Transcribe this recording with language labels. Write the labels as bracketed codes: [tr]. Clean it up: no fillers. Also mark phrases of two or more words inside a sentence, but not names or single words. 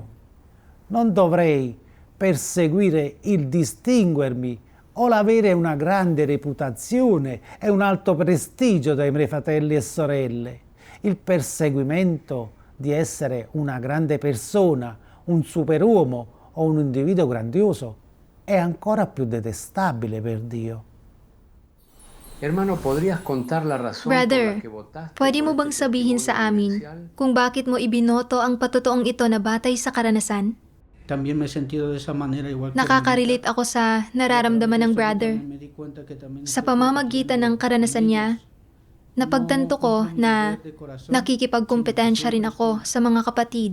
[it] Non dovrei perseguire il distinguermi o l'avere una grande reputazione e un alto prestigio dai miei fratelli e sorelle. Il perseguimento di essere una grande persona, un superuomo o un individuo grandioso è ancora più detestabile per Dio. [tl] Brother, pwede mo bang sabihin sa amin kung bakit mo ibinoto ang patutoong ito na batay sa karanasan? Nakaka-relate ako sa nararamdaman ng brother. Sa pamamagitan ng karanasan niya, napagtanto ko na nakikipagkompetensya rin ako sa mga kapatid.